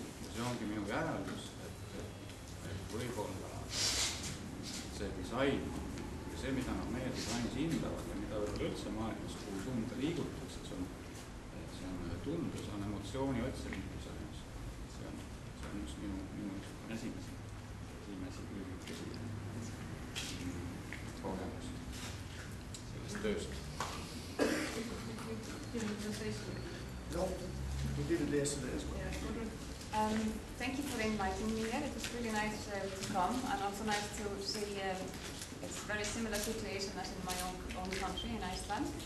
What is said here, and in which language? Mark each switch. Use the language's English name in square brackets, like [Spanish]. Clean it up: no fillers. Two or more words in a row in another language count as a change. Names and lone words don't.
[Estonian] Ja see ongi minu järeldus, et võib-olla see disain, see, mida nad meie disainis hindavad ja mida võib-olla üldse maailmas, kuhu suunda liigutakse, see on tunde, see on emotsiooni otsimine disainis. See on just minu esimesi kogemus sellest tööst. [English] No, we did it yesterday as well. Thank you for inviting me here. It was really nice to come, and also nice to see it's a very similar situation as in my own country, in Iceland.